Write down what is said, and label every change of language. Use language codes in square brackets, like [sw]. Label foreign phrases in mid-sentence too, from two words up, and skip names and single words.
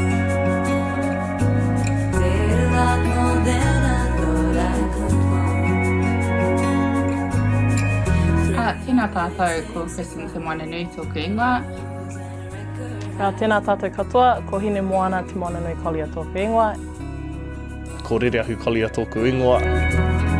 [en] Did a lot more than I thought I could want. [mi] Tēnā tātou ko Kristen Te Moana Nui tōku ingoa. Tēnā tātou katoa, ko Hine Moana Te Moana Nui Kolia tōku ingoa. Ko Rereahu Kolia tōku ingoa.